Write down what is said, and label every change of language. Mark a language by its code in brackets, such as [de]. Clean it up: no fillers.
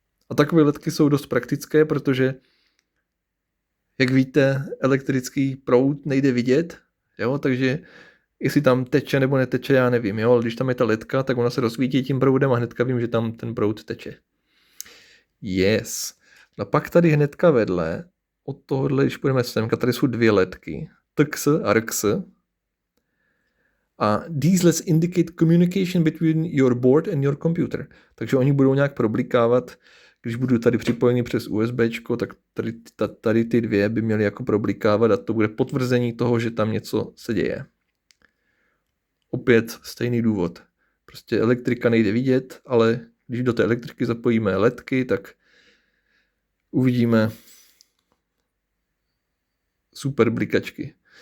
[cs] A takové ledky jsou dost praktické, protože, jak víte, elektrický proud nejde vidět, jo, takže jestli tam teče nebo neteče, já nevím, jo, ale když tam je ta ledka, tak ona se rozsvítí tím proudem a hnedka vím, že tam ten proud teče. [en] Yes. [cs] No pak tady hnedka vedle, od tohohle, když půjdeme semka, tady jsou 2 ledky, TX a RX. [en] A these LEDs indicate communication between your board and your computer. [cs] Takže oni budou nějak problikávat, když budu tady připojený přes USBčko, tak tady ty 2 by měly jako problikávat a to bude potvrzení toho, že tam něco se děje. Opět stejný důvod. Prostě elektrika nejde vidět, ale když do té elektriky zapojíme ledky, tak uvidíme super blikačky.